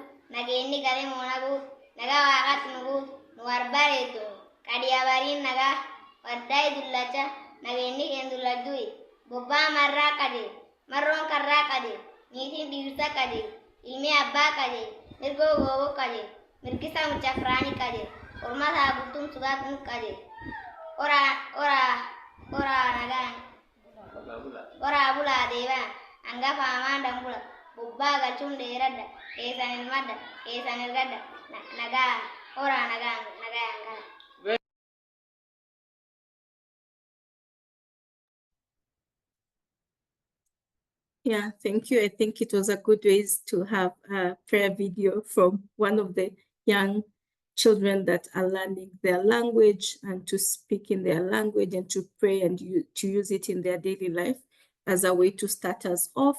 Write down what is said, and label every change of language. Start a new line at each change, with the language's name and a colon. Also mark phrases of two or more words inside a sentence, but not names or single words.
Oromo: nageenni gale moonaguut, nagaa waaqat nuguut, nu warbareetu, qadiyabariin nagaa, waddaay dullacha, nageenni keen dulladdu'i, bobbaa marraa qadee, marroon karraa qadee, niitiin dhiirsa qadee, ilmi abbaa qadee, mirgoo gooboo qadee, mirgisa mucafraani qadee, ormataa bultum sugaat nu qadee, Ora bula dewa, angga paman dambula, bubba galchun deradda, kesan ilmadda, kesan ilgadda, naga, ora naga angga.
English: Yeah, thank you. I think it was a good way to have a prayer video from one of the young children that are learning their language and to speak in their language and to pray and to use it in their daily life as a way to start us off.